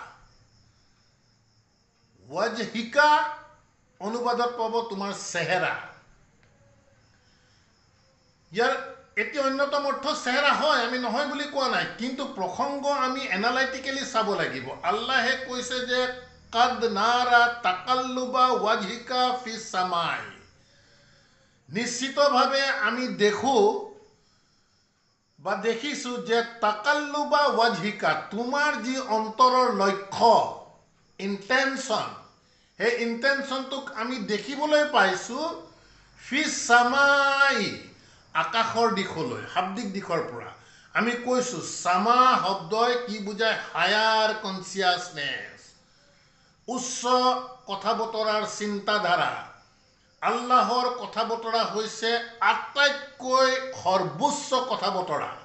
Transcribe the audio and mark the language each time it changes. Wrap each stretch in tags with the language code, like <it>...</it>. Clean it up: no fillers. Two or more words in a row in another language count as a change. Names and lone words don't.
<as>ওয়াজহিকা অনুবাদত পাব তোমাৰ চেহেৰা। ইয়াৰ এটি অন্যতম অৰ্থ চেহেৰা হয়, আমি নহয় বুলি কোৱা নাই, কিন্তু প্ৰসংগ আমি এনালাইটিকেলি চাব লাগিব। আল্লাহে কৈছে যে</as> <ar>قد نرى تقلب وجهك في السماء.</ar> <as>নিশ্চিতভাৱে আমি দেখো বা দেখিছোঁ যে</as> <ar>تقلب وجهك,</ar> <as>তোমাৰ যি অন্তৰৰ লক্ষ্য, ইণ্টেনশ্যন, সেই ইণ্টেনশ্যনটোক আমি দেখিবলৈ পাইছোঁ</as> <ar>في السماء,</ar> <as>আকাশৰ দিশলৈ, শাব্দিক দিশৰ পৰা। আমি কৈছোঁ সামা শব্দই কি বুজায়?</as> <en>higher consciousness,</en> <as>উচ্চ কথা বতৰাৰ চিন্তাধাৰা। আল্লাহৰ কথা বতৰা হৈছে আটাইতকৈ সৰ্বোচ্চ কথা বতৰা।</as>